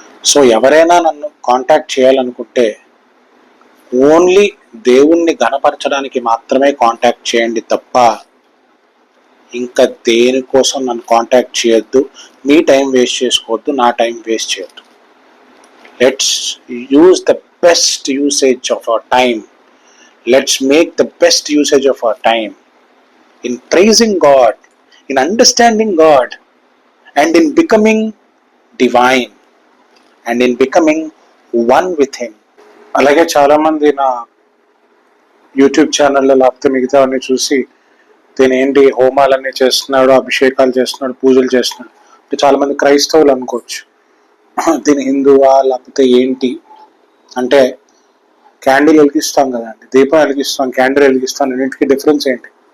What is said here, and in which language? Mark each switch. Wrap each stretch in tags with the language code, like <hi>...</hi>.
<te>So ఎవరైనా నన్ను contact చేయాలనుకుంటే ఓన్లీ దేవుణ్ణి ఘనపరచడానికి మాత్రమే కాంటాక్ట్ చేయండి తప్ప ఇంకా దేనికోసం నన్ను కాంటాక్ట్ చేయొద్దు. మీ టైం వేస్ట్ చేసుకోవద్దు, నా టైం వేస్ట్ చేయొద్దు.</te> <en>Let's use the best usage of our time. Let's make the best usage of our time in praising God, in understanding God, and in becoming divine, and in becoming one with Him.</en> <te>అలాగే చాలామంది నా YouTube ఛానల్లో లేకపోతే మిగతావన్నీ చూసి దీని ఏంటి హోమాలన్నీ చేస్తున్నాడు, అభిషేకాలు చేస్తున్నాడు, పూజలు చేస్తున్నాడు అంటే చాలామంది క్రైస్తవులు అనుకోవచ్చు. దీని హిందువా లేకపోతే ఏంటి అంటే క్యాండిల్ వెలిగిస్తాం కదండి, దీపం వెలిగిస్తాం, క్యాండిల్ వెలిగిస్తాం, రెండింటికి డిఫరెన్స్ ఏంటి?</te>